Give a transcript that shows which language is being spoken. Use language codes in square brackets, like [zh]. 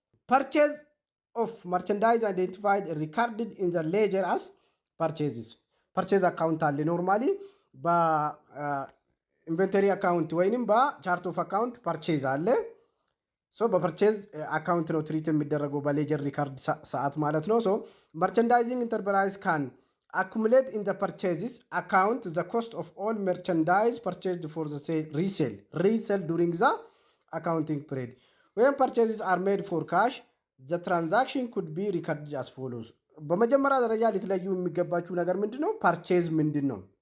[en] ፐርቼዝ ኦፍ መርቸንዳይዝ አይደንቲፋይድ ሪካርድድ ኢን ዘ ሌጀር አስ ፐርቼዝስ። [am] ፐርቼዝ አካውንት አለ ኖርማሊ በኢንቨንተሪ አካውንት ወይንም በቻርት ኦፍ አካውንት ፐርቼዝ አለ። በፐርቼዝ አካውንት ነው ትሪት የሚደረገው በሌጀር ሪካርድ ሰዓት ማለት ነው። [en] መርቸንዳይዚንግ ኢንተርፕራይዝ ካን accumulate in the purchases account the cost of all merchandise purchased for the resale during the accounting period. When purchases are made for cash, the transaction could be recorded as follows. [am] በመጀመሪያ ደረጃ ልትለዩ የሚገባችሁ ነገር ምንድን ነው? ፐርቼዝ ምንድን ነው?